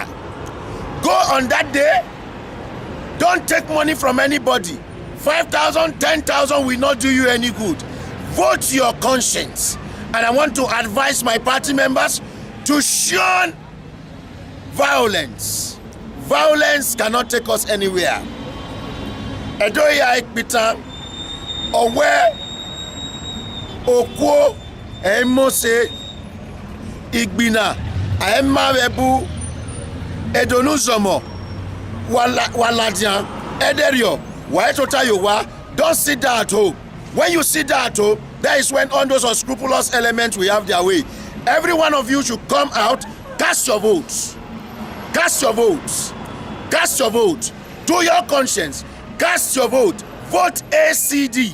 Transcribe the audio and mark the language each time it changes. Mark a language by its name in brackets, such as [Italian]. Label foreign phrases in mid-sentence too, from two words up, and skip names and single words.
[English] Go on that day, don't take money from anybody. 5,000, 10,000 will not do you any good. Vote your conscience. And I want to advise my party members to shun violence. Violence cannot take us anywhere. Edoya Ekpita, Owe, Okwo, Emose, Igbina, Aimua, Edonuzomo, Waladian, Ederio, Waetotayowa. Don't sit down at home. When you sit down at home, that is when all those unscrupulous elements will have their way. Every one of you should come out, cast your votes. Cast your votes. Cast your vote. Do your conscience. Cast your vote. Vote ACD.